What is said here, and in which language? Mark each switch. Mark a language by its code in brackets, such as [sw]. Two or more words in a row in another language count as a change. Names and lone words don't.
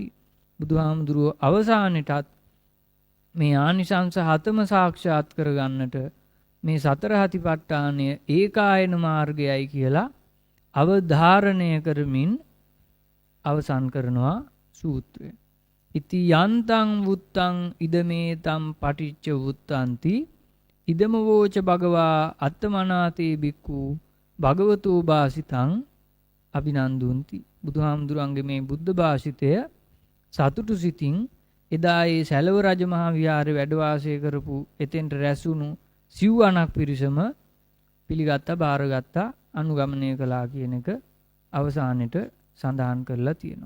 [si] බුදුහාමුදුරුවෝ අවසානෙටත් මේ ආනිසංස හතම සාක්ෂාත් කරගන්නට මේ සතර හතිපට්ඨානය ඒකායන මාර්ගයයි කියලා අවධාරණය කරමින් අවසන් කරනවා සූත්‍රය. [pi] ඉති යන්තං වුත්තං ඉදමේතම් පටිච්ච වුත්තන්ති ඉදම වෝච භගවා අත්තමනාතේ බික්ඛු භගවතෝ භාසිතං අභිනන්දුන්ති. [si] බුදුහාමුදුරන්ගේ මේ බුද්ධ භාෂිතය සතුටු සිතින් එදා ඒ සැලව රජ මහා විහාරේ වැඩ වාසය කරපු එතෙන්ට රැසුණු සිව්වණක් පිරිසම පිළිගත්තා, බාරගත්තා, අනුගමනය කළා කියන එක අවසානෙට සඳහන් කරලා තියෙනවා.